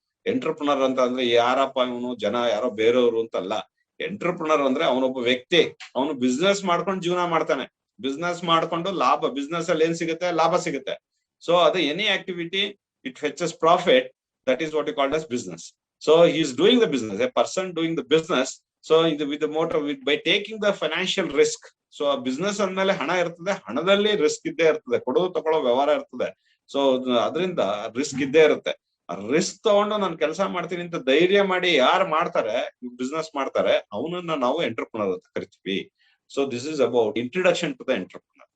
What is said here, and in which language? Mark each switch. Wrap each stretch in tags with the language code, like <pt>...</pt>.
<kn>Entrepreneur ಅಂತ ಅಂದ್ರೆ ಯಾರಪ್ಪ ಇವನು, ಜನ ಯಾರೋ ಬೇರೆಯವರು ಅಂತಲ್ಲ. ಎಂಟರ್ಪ್ರಿನರ್ ಅಂದ್ರೆ ಅವನೊಬ್ಬ ವ್ಯಕ್ತಿ, ಅವನು ಬಿಸ್ನೆಸ್ ಮಾಡ್ಕೊಂಡು ಜೀವನ ಮಾಡ್ತಾನೆ. ಬಿಸ್ನೆಸ್ ಮಾಡ್ಕೊಂಡು ಬಿಸ್ನೆಸ್ ಅಲ್ಲಿ ಏನ್ ಸಿಗುತ್ತೆ, ಲಾಭ ಸಿಗುತ್ತೆ. ಸೊ ಅದು</kn> <en>Any activity it fetches profit, that is what you called as business. So he is doing the business, a person doing the business. So with the motive, by taking the financial risk.</en> <kn>So business ಅಂದ್ಮೇಲೆ ಹಣ ಇರ್ತದೆ, ಹಣದಲ್ಲಿ risk ಇದ್ದೇ ಇರ್ತದೆ, ಕೊಡೋದು ತಗೊಳ್ಳೋ ವ್ಯವಹಾರ ಇರ್ತದೆ. ಸೊ ಅದರಿಂದ ರಿಸ್ಕ್ ಇದ್ದೇ ಇರುತ್ತೆ. ರಿಸ್ಕ್ ತಗೊಂಡು ನಾನು ಕೆಲಸ ಮಾಡ್ತೀನಿ ಅಂತ ಧೈರ್ಯ ಮಾಡಿ ಯಾರು ಮಾಡ್ತಾರೆ, ಬಿಸ್ನೆಸ್ ಮಾಡ್ತಾರೆ, ಅವನನ್ನ ನಾವು ಎಂಟರ್ಪ್ರಿನರ್ ಅಂತ ಕರಿತೀವಿ.</kn> <en>So this is about introduction to the entrepreneur.</en>